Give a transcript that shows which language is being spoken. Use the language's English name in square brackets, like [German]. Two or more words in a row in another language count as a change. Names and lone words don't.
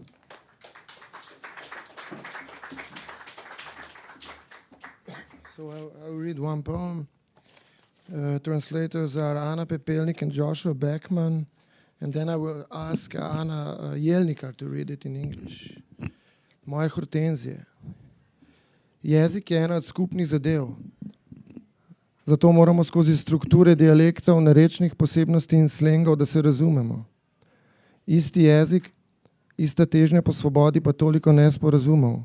[English] So I'll read one poem. Translators are Anna Pepelnik and Joshua Beckman, and then I will ask Anna Jelnikar to read it in English. [Slovenian] Moje hortenzije. Jezik je ena od skupnih zadev. Zato moramo skozi strukture dialektov, narečnih posebnosti in slengov, da se razumemo. Isti jezik, ista težnja po svobodi, pa toliko nesporazumov.